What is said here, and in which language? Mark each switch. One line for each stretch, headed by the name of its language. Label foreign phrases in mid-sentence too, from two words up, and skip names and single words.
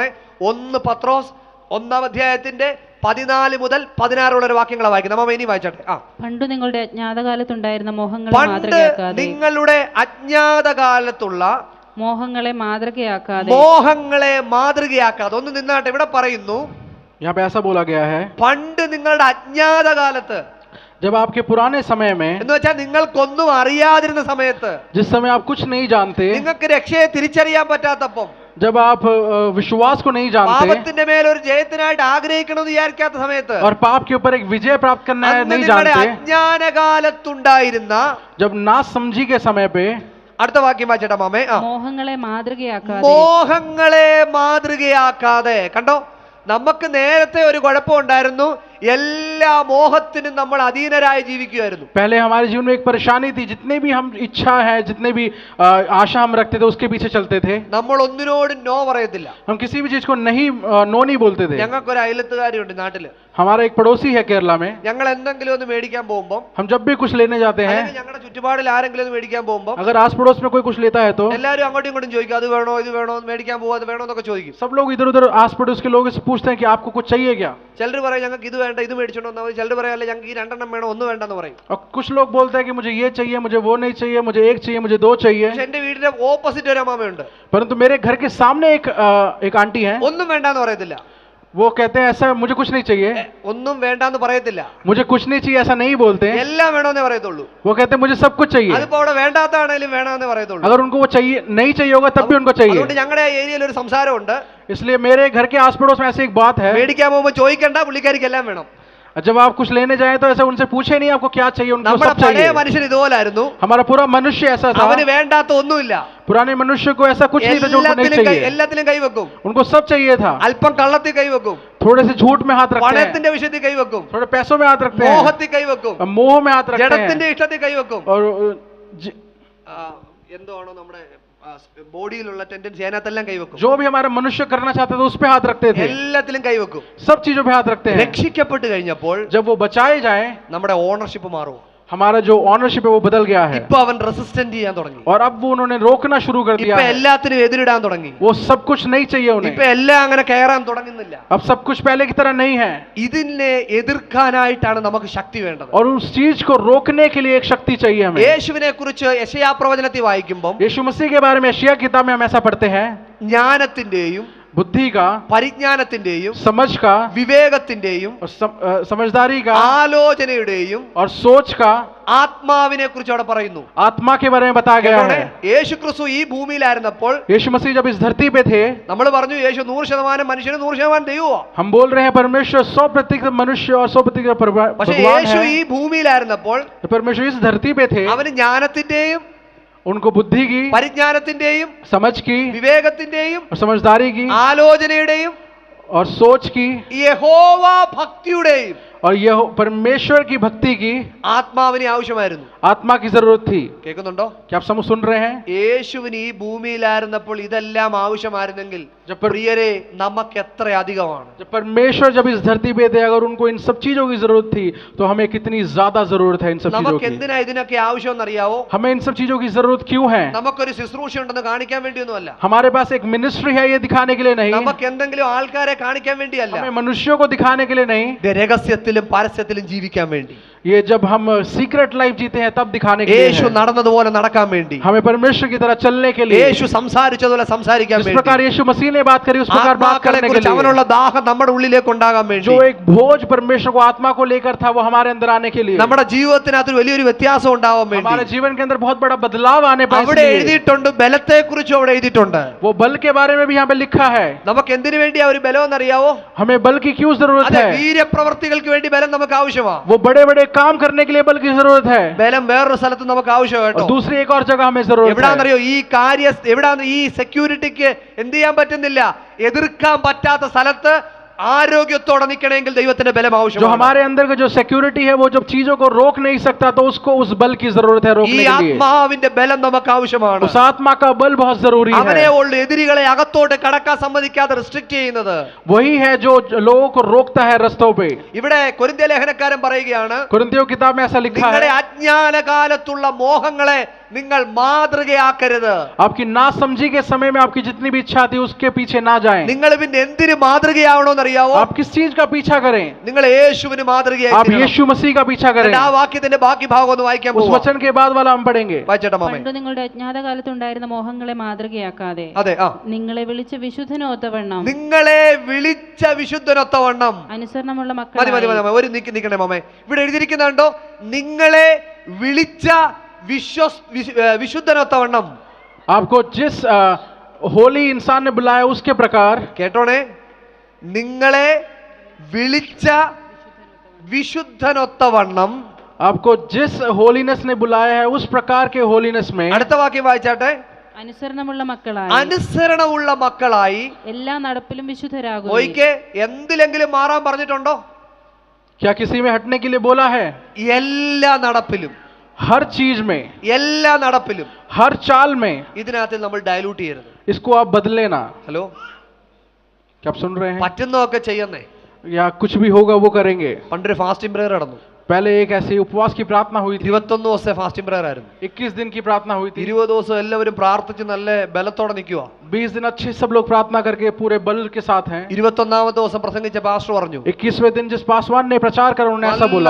Malayalam: 1 പത്രോസ് 1 അധ്യായത്തിന്റെ 14 മുതൽ 16 വരെ വാക്യങ്ങളാണ് വായിക്കുന്നത്. നമ്മ ഇനി വായിച്ചോട്ടെ. പണ്ട് നിങ്ങളുടെ അജ്ഞാതകാലത്തുണ്ടായിരുന്ന മോഹങ്ങളെ പണ്ട് മാതൃകയാക്കാതെ നിങ്ങളുടെ അജ്ഞാതകാലത്തുള്ള മോഹങ്ങളെ മാതൃകയാക്കാതെ ഒന്ന് നിന്നാട്ടെ. ഇവിടെ പറയുന്നു
Hindi: यहाँ पे ऐसा बोला गया है,
Malayalam: പണ്ട് നിങ്ങളുടെ അജ്ഞാതകാലത്ത്,
Hindi: जब आपके पुराने समय में,
Malayalam: എന്ന് വെച്ചാൽ നിങ്ങൾക്കൊന്നും അറിയാതിരുന്ന സമയത്ത്,
Hindi: जिस समय आप कुछ नहीं जानते,
Malayalam: നിങ്ങൾക്ക് രക്ഷയെ തിരിച്ചറിയാൻ പറ്റാത്തപ്പം,
Hindi: जब आप विश्वास को नहीं जानते
Malayalam: പാപത്തിന്റെ മേൽ ഒരു ജയത്തിനായിട്ട് ആഗ്രഹിക്കണമെന്ന് വിചാരിക്കാത്ത സമയത്ത്,
Hindi: और पाप के ऊपर एक विजय प्राप्त करना है
Malayalam: അന്ന്
Hindi: नहीं
Malayalam: നിങ്ങളുടെ
Hindi: जानते,
Malayalam: അജ്ഞാനകാലത്തുണ്ടായിരുന്ന,
Hindi: जब ना समझी के समय पे,
Malayalam: അടുത്ത വാക്യം വായിച്ചേട്ടാ മാമേ. മോഹങ്ങളെ മാതൃകയാക്കാതെ കണ്ടോ, നമുക്ക് നേരത്തെ ഒരു കുഴപ്പമുണ്ടായിരുന്നു. എല്ലാ മോഹത്തിനും നമ്മൾ അധീനരായി ജീവിക്കുമായിരുന്നു.
Hindi: पहले हमारे जीवन में एक परेशानी थी, जितने भी हम इच्छा है, जितने भी आशा हम रखते थे उसके पीछे चलते थे।
Malayalam: നമ്മൾ ഒന്നിനോടും നോ പറയത്തില്ല.
Hindi: हम किसी भी चीज को नो नहीं बोलते थे।
Malayalam: ഞങ്ങൾക്കൊരു അയലത്തുകാരിയുണ്ട് നാട്ടില്.
Hindi: हमारा एक पड़ोसी है केरला में।
Malayalam: ഞങ്ങൾ എന്തെങ്കിലും ഒന്ന് മേടിക്കാൻ പോകുമ്പോൾ,
Hindi: हम जब भी कुछ लेने जाते हैं,
Malayalam: ഞങ്ങളുടെ ചുറ്റുപാടിൽ ആരെങ്കിലും ഒന്ന് മേടിക്കാൻ പോകുമ്പോൾ,
Hindi: अगर आस पड़ोस में कोई कुछ लेता है तो
Malayalam: എല്ലാവരും അങ്ങോട്ടും ഇങ്ങോട്ടും ചോദിക്കും, അത് വേണോ ഇത് വേണോ, മേടിക്കാൻ പോകുക അത് വേണോ എന്നൊക്കെ ചോദിക്കും.
Hindi: सब लोग इधर उधर आस पड़ोस के लोग से पूछते हैं कि आपको कुछ चाहिए क्या।
Malayalam: ചിലർ പറയും ഞങ്ങൾക്ക് ഇത് വേണ്ട ഇത് മേടിച്ചോണ്ടോ, ചിലർ പറയാം അല്ല ഞങ്ങൾക്ക് ഈ 2 എണ്ണം വേണം 1 വേണ്ടെന്ന് പറയും.
Hindi: और कुछ लोग बोलते हैं कि मुझे ये चाहिए, मुझे वो नहीं चाहिए, मुझे 1 चाहिए, मुझे 2 चाहिए।
Malayalam: പക്ഷെ എന്റെ വീടിന്റെ ഓപ്പോസിറ്റ് ഒരു അമ്മാമയുണ്ട്.
Hindi: परंतु मेरे घर के सामने एक आंटी है,
Malayalam: ഒന്നും വേണ്ടാന്ന് പറയത്തില്ല.
Hindi: वो कहते हैं ऐसा मुझे कुछ नहीं चाहिए,
Malayalam: ഒന്നും വേണ്ടാന്ന് പറയത്തില്ല,
Hindi: मुझे कुछ नहीं चाहिए ऐसा नहीं बोलते।
Malayalam: എല്ലാം വേണമെന്നേ പറയത്തുള്ളൂ.
Hindi: वो कहते हैं मुझे सब कुछ चाहिए।
Malayalam: അതിപ്പോ അവിടെ വേണ്ടാത്താണേലും വേണമെന്നേ പറയത്തുള്ളൂ.
Hindi: अगर उनको वो चाहिए नहीं चाहिए होगा तब भी उनको
Malayalam: അതുകൊണ്ട്
Hindi: चाहिए।
Malayalam: ഞങ്ങളുടെ ഏരിയയിൽ ഒരു സംസാരമുണ്ട്.
Hindi: इसलिए मेरे घर के आस पड़ोस में ऐसी एक बात है,
Malayalam: മേടിക്കാൻ പോകുമ്പോൾ ചോദിക്കണ്ട, പുള്ളിക്കാരിക്ക് എല്ലാം വേണം.
Hindi: जब आप कुछ लेने जाए तो ऐसा उनसे पूछे नहीं आपको क्या चाहिए, उनको
Malayalam: നമ്മുടെ
Hindi: सब
Malayalam: പഴയ
Hindi: चाहिए।
Malayalam: മനുഷ്യൻ ഇതുപോലായിരുന്നു.
Hindi: हमारा पूरा मनुष्य ऐसा था,
Malayalam: അവന് വേണ്ടാത്ത ഒന്നുമില്ല.
Hindi: पुराने मनुष्य को ऐसा कुछ नहीं था जो उनको नहीं चाहिए,
Malayalam: എല്ലാത്തിലും കൈവെക്കും.
Hindi: उनको सब चाहिए था।
Malayalam: അല്പം കള്ളത്തിൽ കൈവെക്കും,
Hindi: थोड़े से झूठ में हाथ रखते हैं,
Malayalam: പണത്തിന്റെ വിഷയത്തിൽ കൈവെക്കും,
Hindi: थोड़े पैसों में हाथ रखते हैं,
Malayalam: മോഹത്തിൽ കൈവെക്കും,
Hindi: मोह में हाथ रखते
Malayalam: ജഡത്തിന്റെ
Hindi: हैं,
Malayalam: ഇഷ്ടത്തിൽ കൈവെക്കും.
Hindi: और
Malayalam: എന്താണോ നമ്മുടെ ബോഡിയിലുള്ള ടെൻഡൻസി അതിനകത്തെല്ലാം കൈവെക്കും.
Hindi: जो भी हमारा मनुष्य करना चाहते थे उस पे हाथ रखते थे,
Malayalam: എല്ലാത്തിലും കൈവെക്കും.
Hindi: सब चीजों पे हाथ रखते हैं।
Malayalam: രക്ഷിക്കപ്പെട്ട് കഴിഞ്ഞപ്പോൾ
Hindi: जब वो बचाए जाए,
Malayalam: നമ്മുടെ ഓണർഷിപ്പ് മാറും.
Hindi: हमारा जो ऑनरशिप है वो बदल गया है,
Malayalam: ഇപ്പൊ അവൻ റെസിസ്റ്റന്റ് ചെയ്യാൻ തുടങ്ങി.
Hindi: और अब वो उन्होंने रोकना शुरू कर दिया
Malayalam: ഇപ്പൊ
Hindi: है,
Malayalam: എല്ലാത്തിനും എതിരിടാൻ തുടങ്ങി.
Hindi: वो सब कुछ नहीं चाहिए
Malayalam: ഇപ്പൊ
Hindi: उन्हें,
Malayalam: എല്ലാം അങ്ങനെ കയറാൻ തുടങ്ങുന്നില്ല.
Hindi: अब सब कुछ पहले की तरह नहीं है,
Malayalam: ഇതിനെ എതിർക്കാനായിട്ടാണ് നമുക്ക് ശക്തി വേണ്ടത്.
Hindi: और उस चीज को रोकने के लिए एक शक्ति चाहिए हमें।
Malayalam: യേശുവിനെ കുറിച്ച് യെശയ്യാ പ്രവചനത്തിൽ വായിക്കുമ്പോൾ
Hindi: यीशु मसीह के बारे में यशायाह किताब में हम ऐसा पढ़ते हैं,
Malayalam: ജ്ഞാനത്തിന്റെയും
Hindi: बुद्धि का,
Malayalam: പരിജ്ഞാനത്തിന്റെയും
Hindi: समझ का,
Malayalam: വിവേകത്തിന്റെയും
Hindi: और समझदारी का,
Malayalam: ആലോചനയുടെയും
Hindi: और सोच का,
Malayalam: ആത്മാവിനെ കുറിച്ച് അവിടെ പറയുന്നു.
Hindi: आत्मा के बारे में बताया गया है।
Malayalam: യേശു ക്രിസ്തു ഈ ഭൂമിയിലായിരുന്നപ്പോൾ
Hindi: यीशु मसीह जब इस धरती पे थे,
Malayalam: നമ്മൾ പറഞ്ഞു യേശു 100% മനുഷ്യനും 100% ദൈവമാ.
Hindi: हम बोल रहे हैं परमेश्वर 100% मनुष्य और 100%
Malayalam: പക്ഷെ
Hindi: भगवान
Malayalam: യേശു ഈ
Hindi: है।
Malayalam: ഭൂമിയിലായിരുന്നപ്പോൾ
Hindi: परमेश्वर इस धरती पे थे,
Malayalam: അവന് ജ്ഞാനത്തിന്റെയും
Hindi: उनको बुद्धि की,
Malayalam: പരിജ്ഞാനത്തിന്റെയും
Hindi: समझ की,
Malayalam: വിവേകത്തിന്റെയും
Hindi: और समझदारी की,
Malayalam: ആലോചനയുടെയും
Hindi: और सोच की,
Malayalam: യഹോവ ഭക്തിയുടെയും
Hindi: और यह परमेश्वर की भक्ति की,
Malayalam: ആത്മാവിനെ ആവശ്യമായിരുന്നു.
Hindi: आत्मा की जरूरत थी।
Malayalam: കേൾക്കുന്നുണ്ടോ?
Hindi: क्या आप समझ सुन रहे हैं?
Malayalam: യേശുവിന് ഈ ഭൂമിയിലായിരുന്നപ്പോൾ ഇതെല്ലാം ആവശ്യമായിരുന്നെങ്കിൽ പ്രിയരെ നമുക്ക് എത്ര അധികമാണ്.
Hindi: जब परमेश्वर जब इस धरती पे थे, अगर उनको इन सब चीजों की जरूरत थी तो हमें कितनी ज्यादा जरूरत है इन सब चीजों
Malayalam: നമുക്ക്
Hindi: की।
Malayalam: എന്തിനാ ഇതിനൊക്കെ ആവശ്യം അറിയാവോ?
Hindi: हमें इन सब चीजों की जरूरत क्यों है?
Malayalam: നമുക്കൊരു ശുശ്രൂഷ ഉണ്ടെന്ന് കാണിക്കാൻ വേണ്ടിയൊന്നുമല്ല.
Hindi: हमारे पास एक मिनिस्ट्री है ये दिखाने के लिए नहीं,
Malayalam: നമുക്ക് എന്തെങ്കിലും ആൾക്കാരെ കാണിക്കാൻ വേണ്ടിയല്ല.
Hindi: हमें मनुष्यों को दिखाने के लिए नहीं,
Malayalam: ഇത് രഹസ്യത്തിലും പരസ്യത്തിലും ജീവിക്കാൻ വേണ്ടി.
Hindi: ये जब हम
English: secret life
Hindi: जीते हैं तब दिखाने के लिए
Malayalam: യേശു
Hindi: है।
Malayalam: നടന്നതുപോലെ നടക്കാൻ വേണ്ടി,
Hindi: हमें परमेश्वर की तरह चलने के लिए,
Malayalam: യേശു സംസാരിച്ചതുപോലെ സംസാരിക്കാൻ
Hindi: जिस
Malayalam: വേണ്ടി,
Hindi: प्रकार यीशु मसीह ने बात करी उस प्रकार बात
Malayalam: ആത്മാക്കളെ
Hindi: करने के
Malayalam: കുറിച്ച്
Hindi: लिए,
Malayalam: അവനുള്ള ദാഹം നമ്മുടെ ഉള്ളിലേക്ക് ഉണ്ടാകാൻ വേണ്ടി,
Hindi: जो एक भोज परमेश्वर को आत्मा को लेकर था वो हमारे अंदर आने के लिए,
Malayalam: നമ്മുടെ ജീവിതത്തിനകത്ത് വലിയൊരു വ്യത്യാസം ഉണ്ടാവാൻ
Hindi: हमारे
Malayalam: വേണ്ടി.
Hindi: जीवन के अंदर बहुत बड़ा बदलाव आने पाए,
Malayalam: അവിടെ എഴുതിയിട്ടുണ്ട്, ബലത്തെ കുറിച്ചും അവിടെ എഴുതിയിട്ടുണ്ട്.
Hindi: वो बल के बारे में भी यहाँ पे लिखा है।
Malayalam: നമുക്ക് എന്തിനു വേണ്ടിയാ ഒരു ബലം എന്നറിയാവോ?
Hindi: हमें बल की क्यों जरूरत
Malayalam: അതെ,
Hindi: है?
Malayalam: വീര്യപ്രവർത്തികൾക്ക് വേണ്ടി ബലം നമുക്ക് ആവശ്യമാണ്.
Hindi: वो बड़े बड़े काम करने के लिए बल की जरूरत है,
Malayalam: ബലം വേറൊരു സ്ഥലത്ത് നമുക്ക് ആവശ്യം കേട്ടോ.
Hindi: और दूसरी एक और जगह हमें जरूरत है।
Malayalam: എവിടാന്നറിയോ? ഈ എവിടാന്ന് ഈ സെക്യൂരിറ്റിക്ക് എന്ത് ചെയ്യാൻ പറ്റുന്നില്ല, എതിർക്കാൻ പറ്റാത്ത സ്ഥലത്ത് ആരോഗ്യത്തോടെ നിൽക്കണമെങ്കിൽ ദൈവത്തിന്റെ ബലം
Hindi: जो
Malayalam: ആവശ്യമാണ്.
Hindi: हमारे अंदर का जो सिक्योरिटी है वो जब चीजों को रोक नहीं सकता तो उसको उस बल की जरूरत है
Malayalam: ഈ
Hindi: रोकने के लिए।
Malayalam: ആത്മാവിന്റെ ബലം നമുക്ക് ആവശ്യമാണ്.
Hindi: उस आत्मा का बल बहुत जरूरी
Malayalam: അവനെ
Hindi: है।
Malayalam: ഉള്ള എതിരികളെ അകത്തോട്ട് കടക്കാൻ സമ്മതിക്കാതെ റെസ്ട്രിക്ട് ചെയ്യുന്നത്.
Hindi: वही है जो लोगों को रोकता है रस्तों पे।
Malayalam: ഇവിടെ കൊരിന്ത്യ ലേഖനക്കാരൻ പറയുകയാണ്,
Hindi: कुरिन्थियों किताब में ऐसा लिखा
Malayalam: നിങ്ങളുടെ
Hindi: है,
Malayalam: അജ്ഞാന കാലത്തുള്ള മോഹങ്ങളെ നിങ്ങൾ മാതൃകയാക്കരുത്.
Hindi: आपकी नासमझी के समय में आपकी जितनी भी इच्छा थी उसके पीछे ना जाएं।
Malayalam: നിങ്ങൾ പിന്നെ എന്തിന് മാതൃകയാവണമെന്ന് അറിയാവോ?
Hindi: आप किस चीज का पीछा करें?
Malayalam: നിങ്ങൾ യേശുവിന് മാതൃകയായി
Hindi: आप
Malayalam: തീരണം.
Hindi: यीशु मसीह का पीछा करें।
Malayalam: ആ വാക്യത്തിന്റെ ബാക്കി ഭാഗം ഒന്ന് വായിക്കാൻ
Hindi: उस
Malayalam: പോവാം.
Hindi: वचन के बाद वाला हम पढ़ेंगे।
Malayalam: വായിച്ചേട്ടാ മാമേ. പണ്ടു നിങ്ങളുടെ അജ്ഞാതകാലത്ത് ഉണ്ടായിരുന്ന മോഹങ്ങളെ മാതൃകയാക്കാതെ അതെ, നിങ്ങളെ വിളിച്ച് വിശുദ്ധനോത്തവണ്ണം നിങ്ങളെ വിളിച്ച വിശുദ്ധനൊത്തവണ്ണം. അനുസരണമുള്ള മതി മതി മതി മക്കളായി മാമേ. ഒരു നിക്കണേ മാമേ. ഇവിടെ എഴുതിയിരിക്കുന്നുണ്ടോ? നിങ്ങളെ വിളിച്ച വിശുദ്ധനൊത്തവണ്ണം.
Hindi: आपको जिस होली इंसान ने बुलाया उसके प्रकार,
Malayalam: കേട്ടോണേ, നിങ്ങളെ വിളിച്ച വിശുദ്ധനൊത്തവണ്ണം.
Hindi: आपको जिस होलीनेस ने बुलाया है उस प्रकार के होलीनेस में,
Malayalam: അടുത്ത വാക്യം വായിച്ചാട്ടെ. അനുസരണമുള്ള മക്കളായി അനുസരണമുള്ള മക്കളായി. എല്ലാ നടപ്പിലും വിശുദ്ധരാകുന്നു. ഒരിക്കെ എന്തിലെങ്കിലും മാറാൻ പറഞ്ഞിട്ടുണ്ടോ?
Hindi: क्या किसी में हटने के लिए बोला है?
Malayalam: എല്ലാ നടപ്പിലും,
Hindi: हर चीज में,
Malayalam: എല്ലാ നടപ്പിലും.
Hindi: हर चाल में
Malayalam: ഇതിനകത്ത് നമ്മൾ ഡയലൂട്ട് ചെയ്യരുത്.
Hindi: इसको आप बदले ना।
Malayalam: ഹലോ,
Hindi: क्या आप सुन रहे हैं?
Malayalam: പറ്റുന്നതൊക്കെ ചെയ്യുന്നേ.
Hindi: या कुछ भी होगा वो करेंगे।
Malayalam: പണ്ടൊരു
English: fasting prayer
Malayalam: നടന്നു.
Hindi: पहले एक ऐसी उपवास की प्रार्थना हुई थी,
Malayalam: 21 ദിവസത്തെ
English: fasting prayer
Malayalam: ആയിരുന്നു.
Hindi: 21 दिन की प्रार्थना हुई थी।
Malayalam: 20 ദിവസം എല്ലാവരും പ്രാർത്ഥിച്ച് നല്ല ബലത്തോടെ നിൽക്കുക.
Hindi: 20 दिन अच्छे सब लोग प्रार्थना करके पूरे बल के साथ हैं।
Malayalam: 21ാമത്തെ ദിവസം പ്രസംഗിച്ച പാസ്റ്റർ പറഞ്ഞു,
Hindi: 21वें दिन जिस पासवान ने प्रचार कर उन्होंने ऐसा बोला,